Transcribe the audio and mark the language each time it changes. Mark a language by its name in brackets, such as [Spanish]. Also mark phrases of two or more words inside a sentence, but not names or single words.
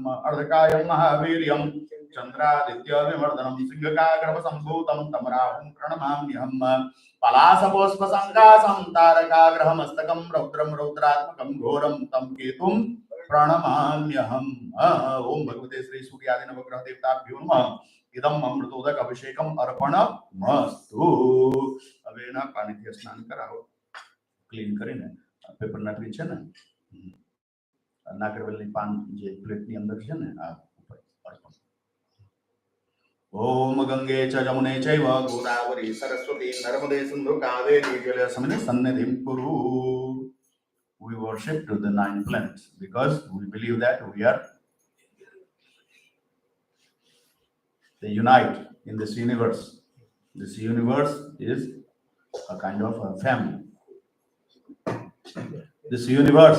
[Sanskrit] अर्धकायं महावीर्यं चन्द्रादित्यविवर्धनं सिंहकागर्भसम्भूतं तं राहुं प्रणमाम्यहं। पलासपुष्पसङ्कासं तारकाग्रहमस्तकं रौद्रं रौद्रात्मकं घोरं तं केतुं प्रणमाम्यहम्। ओम भगवते श्री सूर्यादि नवग्रह देवताभ्यो नमः। इदं अमृतोदक अभिषेकम अर्पणमस्तु। [Gujarati] હવે એના પાણીથી સ્નાન કરાવો, ક્લીન કરીને પેપરના ટ્રી છે ને નાગરવેલની પાન જે પ્લેટની અંદર છે ને આ ઉપર અર્પણ। [Sanskrit] ओम गंगे च जमुने चैव गोदावरी सरस्वती नर्मदे सिंधु कावेरी जलेऽस्मिन् सन्निधिं कुरु। [English] We worship to the 9 planets because we believe that they unite in this universe. This universe is a kind of a family. This universe,